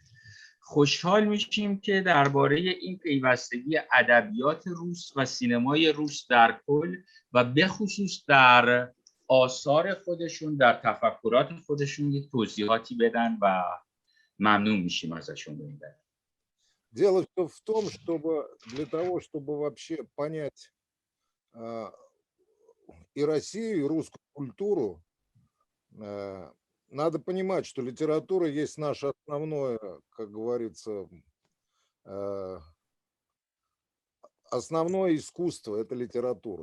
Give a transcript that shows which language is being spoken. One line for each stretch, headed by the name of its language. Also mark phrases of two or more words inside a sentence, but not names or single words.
Persian: خوشحال میشیم که درباره این پیوستگی ادبیات روس و سینمای روس در کل و به خصوص در آثار خودشون، در تفکرات خودشون یک توضیحاتی بدن و ممنون میشیم ازشون. ببینید
Russian: Дело все в том, чтобы для того, чтобы вообще понять и Россию, и русскую культуру, надо понимать, что литература есть наше основное, как говорится, основное искусство – это литература.